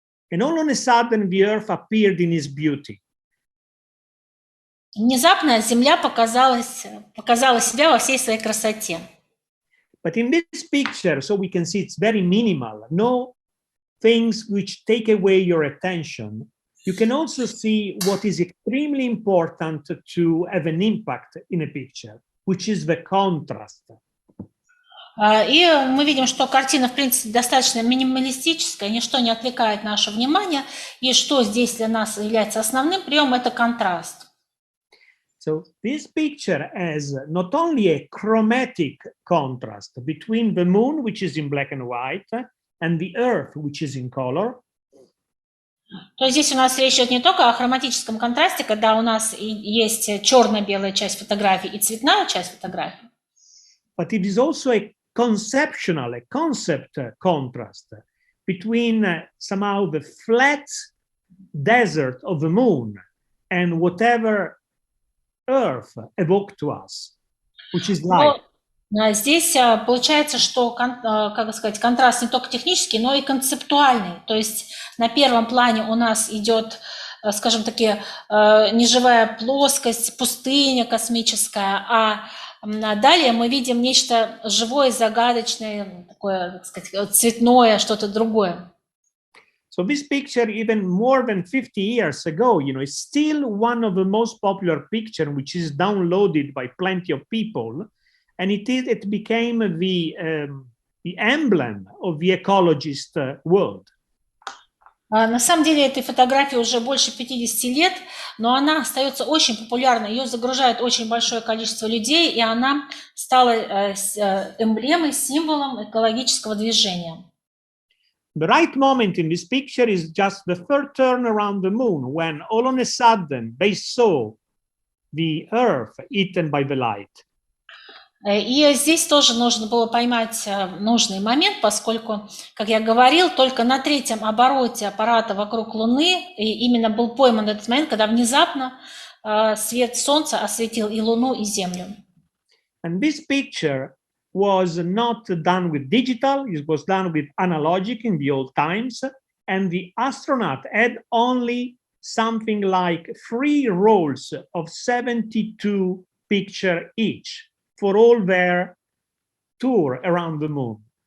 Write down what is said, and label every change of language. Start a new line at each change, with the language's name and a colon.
English: And all on a sudden, the Earth appeared in its beauty.
Russian: Внезапно Земля показала себя во всей своей красоте.
English: But in this picture, so we can see it's very minimal, no things which take away your attention. You can also see what is extremely important to have an impact in a picture, which is the contrast.
Russian: И мы видим, что картина, в принципе, достаточно минималистическая, ничто не отвлекает наше внимание, и что здесь для нас является основным приемом – это контраст.
English: So this picture has not only a chromatic contrast between the moon, which is in black and white, and the Earth, which is in color.
Russian: То есть здесь у нас речь идет не только о хроматическом контрасте, когда у нас есть черно-белая часть фотографии и цветная часть фотографии.
English: But it is also a concept contrast between somehow the flat desert of the moon and whatever Earth evoked to us, which is light.
Russian: Здесь получается, что, как сказать, контраст не только технический, но и концептуальный. То есть на первом плане у нас идет скажем, такие неживая плоскость, пустыня космическая, а далее мы видим нечто живое, загадочное, такое, так сказать, цветное, что-то другое.
English: So this picture, even more than 50 years ago, is still one of the most popular pictures, which is downloaded by plenty of people, and it became the emblem of the ecologist world.
Russian: На самом деле этой фотографии уже больше 50 лет, но она остается очень популярной, ее загружает очень большое количество людей, и она стала эмблемой, символом экологического движения.
English: The right moment in this picture is just the third turn around the moon, when all on a sudden they saw the Earth eaten by the light.
Russian: И здесь тоже нужно было поймать нужный момент, поскольку, как я говорил, только на третьем обороте аппарата вокруг Луны и именно был пойман этот момент, когда внезапно свет Солнца осветил и Луну, и Землю.
English: And this picture was not done with digital, it was done with analogic in the old times, and the astronaut had only something like 3 rolls of 72 pictures each for all their tour around the moon.